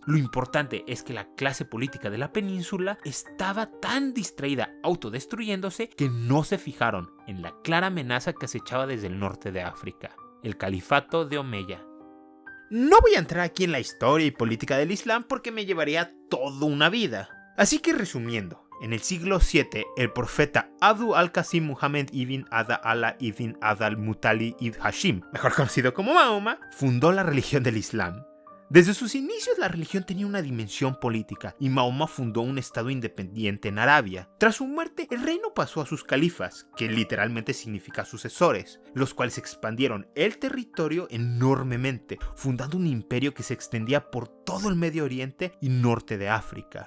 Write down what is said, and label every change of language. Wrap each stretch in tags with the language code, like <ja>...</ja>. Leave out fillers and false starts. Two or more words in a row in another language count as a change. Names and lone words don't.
<es>Lo importante es que la clase política de la península estaba tan distraída autodestruyéndose que no se fijaron en la clara amenaza que acechaba desde el norte de África, el califato de Omeya. No voy a entrar aquí en la historia y política del Islam porque me llevaría toda una vida. Así que resumiendo, en el siglo VII, el profeta Abdul al-Qasim Muhammad ibn Ada Allah ibn Ada al-Muttalib ibn Hashim, mejor conocido como Mahoma, fundó la religión del Islam. Desde sus inicios la religión tenía una dimensión política y Mahoma fundó un estado independiente en Arabia. Tras su muerte, el reino pasó a sus califas, que literalmente significa sucesores, los cuales expandieron el territorio enormemente, fundando un imperio que se extendía por todo el Medio Oriente y norte de África.</es>